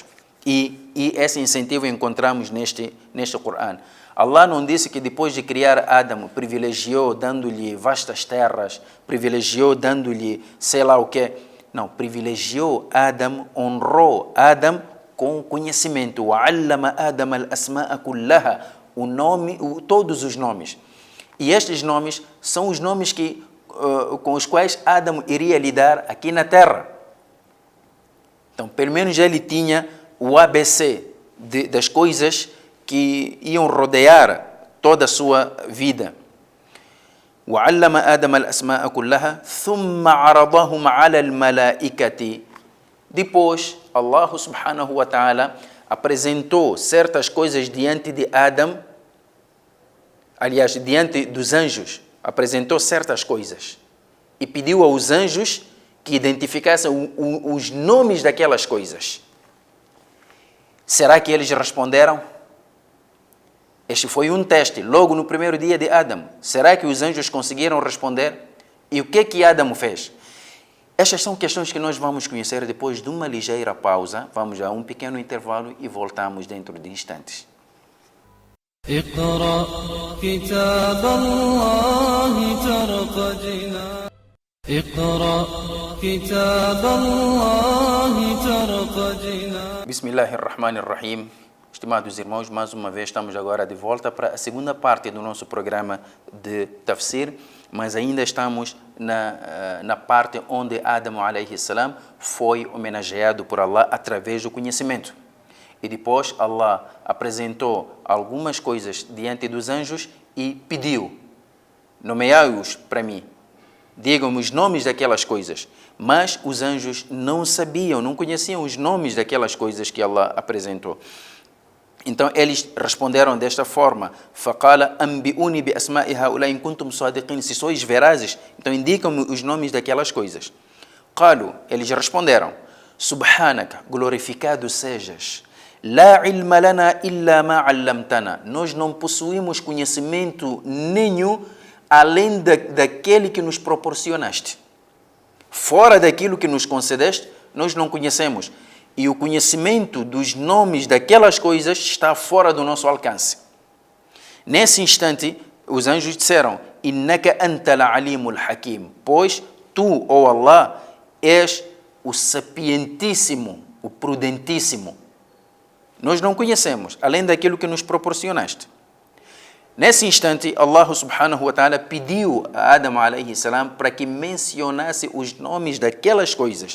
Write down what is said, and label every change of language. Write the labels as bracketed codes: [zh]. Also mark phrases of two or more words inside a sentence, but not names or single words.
[pt] E esse incentivo encontramos neste Corão. Allah não disse que depois de criar Adão, privilegiou dando-lhe vastas terras, privilegiou dando-lhe sei lá o quê. Não, privilegiou Adão, honrou Adão com conhecimento. [ar] وَعَلَّمَ آدَمَ الْأَسْمَاءَ كُلَّهَا, [pt] todos os nomes. E estes nomes são os nomes com os quais Adão iria lidar aqui na Terra. Então, pelo menos ele tinha o ABC das coisas que iam rodear toda a sua vida. [ar] وعلم آدم الأسماء كلها ثم عرضهم على الملائكة. [pt] Depois, Allah [ar] سبحانه وتعالى [pt] apresentou certas coisas diante de Adão, aliás, diante dos anjos, apresentou certas coisas e pediu aos anjos que identificassem os nomes daquelas coisas. Será que eles responderam? Este foi um teste, logo no primeiro dia de Adão. Será que os anjos conseguiram responder? E o que Adão fez? Estas são questões que nós vamos conhecer depois de uma ligeira pausa. Vamos a um pequeno intervalo e voltamos dentro de instantes. [ar] اقرأ كتاب الله ترق جنان اقرأ كتاب الله ترق جنان بسم الله الرحمن الرحيم. [pt] Estimados irmãos, mais uma vez estamos agora de volta para a segunda parte do nosso programa de Tafsir, mas ainda estamos na parte onde Adão [ar] عليه السلام [pt] foi homenageado por Allah através do conhecimento. E depois Allah apresentou algumas coisas diante dos anjos e pediu: nomeai-os para mim, digam-me os nomes daquelas coisas. Mas os anjos não sabiam, não conheciam os nomes daquelas coisas que Allah apresentou. Então eles responderam desta forma: [ar] فَقَالَ أَنْبِئُونِي بِأَسْمَاءِ هَؤُلَاءِ إِنْ كُنْتُمْ صَادِقِينَ. [pt] Se sois verazes, então indicam-me os nomes daquelas coisas. قالوا, eles responderam: Subhanaka, glorificado sejas. [ar] لا علم لنا إلا ما علمتنا. [pt] Nós não possuímos conhecimento nenhum além daquele que nos proporcionaste. Fora daquilo que nos concedeste, nós não conhecemos. E o conhecimento dos nomes daquelas coisas está fora do nosso alcance. Nesse instante, os anjos disseram: [ar] إنك أنت العليم الحكيم. [pt] Pois tu, ó Allah, és o sapientíssimo, o prudentíssimo. Nós não conhecemos, além daquilo que nos proporcionaste. Nesse instante, Allah [ar] سبحانه وتعالى [pt] pediu a Adão [ar] عليه السلام [pt] para que mencionasse os nomes daquelas coisas.